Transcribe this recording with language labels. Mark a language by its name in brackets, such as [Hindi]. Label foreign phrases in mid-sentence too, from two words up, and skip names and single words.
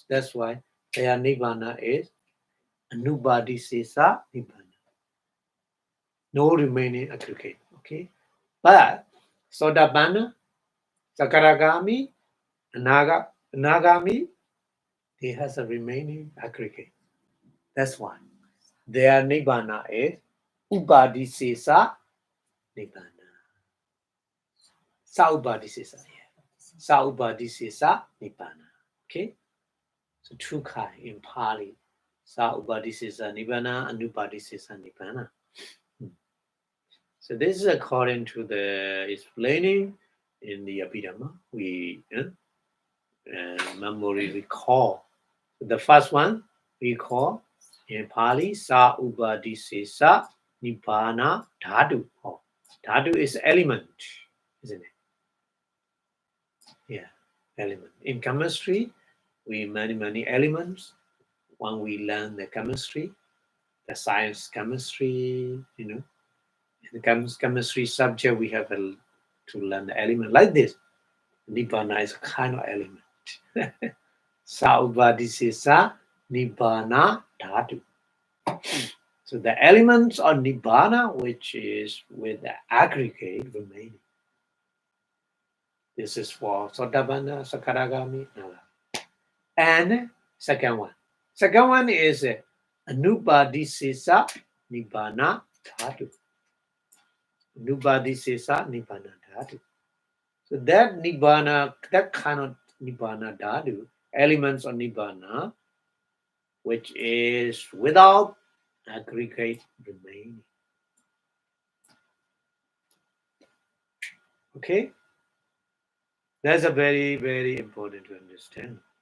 [English] That's why their nibbana is [Pali] anubadisesa nibbana. [English] No remaining aggregate. Okay, but [Pali] Sotapanna, Sakaragami, Anagami, [English] he has a remaining aggregate. That's why their nibbana is [Pali] upadisesa nibbana. Sa upadisesa. Sa upadisesa nibbana. [English] Okay? So two kind in Pali. [Pali] Sa upadisesa nibbana, anupadisesa nibbana. [English] So this is according to the explaining in the Abhidhamma. We memory recall. The first one we call in Pali [Pali] Sa Upadisesa Nibbana Dhatu. [English] Oh, Dhatu is element, isn't it? Yeah, element. In chemistry, we many elements. When we learn the chemistry, the science chemistry, in the chemistry subject, we have to learn the element like this. Nibbana is a kind of element. [Pali] Sa upadisesa nibbana dhatu. [English] So the elements of nibbana, which is with the aggregate remaining. This is for [Pali] Sotapanna, Sakaragami, Naga. [English] And second one. Second one is [Pali] anupadisesa nibbana dhatu. Anupadisesa nibbana dhatu. [English] So that nibbana, that kind of [Pali] nibbana dhatu, [English] elements of nibbana, which is without aggregate remaining. Okay? That's a very, very important to understand.